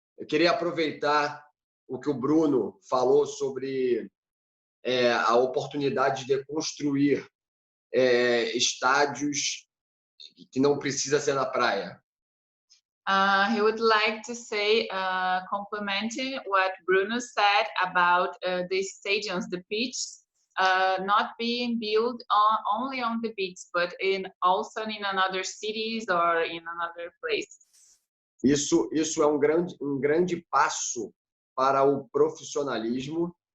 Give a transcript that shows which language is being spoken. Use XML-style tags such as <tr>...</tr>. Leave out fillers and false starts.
<pt>Eu queria aproveitar o que o Bruno falou sobre a oportunidade de construir estádios que não precisa ser na praia.</pt> <en>He would like to say, complementing what Bruno said about the stadiums, the pitch, not being built only on the beach, but also in another cities or in another places.</en> <pt>Isso é um grande passo para o profissionalismo.</pt>